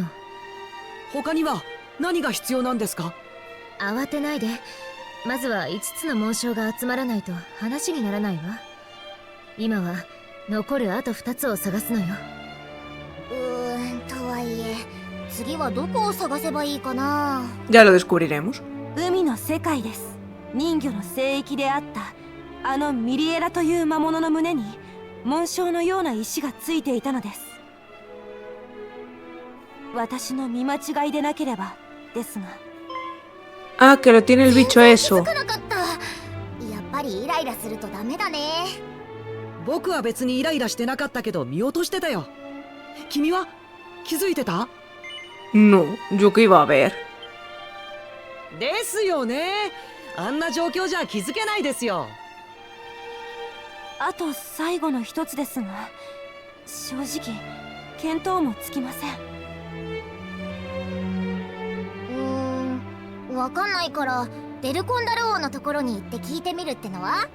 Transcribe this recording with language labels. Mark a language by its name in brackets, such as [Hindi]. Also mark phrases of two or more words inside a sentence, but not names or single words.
[Japanese] 他には何が必要なんですか？慌てないで。まずは5つの紋章が集まらないと話にならないわ。今は残るあと2つを探すのよ。とはいえ次はどこを探せばいいかな。 [Spanish] Ya lo descubriremos. [Japanese] 海の世界です。人魚の聖域であったあのミリエラという魔物の胸に紋章のような石がついていたのです。私の見間違いでなければですが。 [Spanish] Ah, que lo tiene el bicho [Japanese] 気 [Spanish] eso. [Japanese] づかなかった。やっぱりイライラするとダメだね。僕は別にイライラしてなかったけど見落としてたよ。君は気づいてた？ [Spanish] No, yo que iba a ver. [Japanese] ですよね。あんな状況じゃ気づけないですよ。あと最後の一つですが、正直見当もつきません。わかんないからデルコンダル王のところに行って聞いてみるってのは？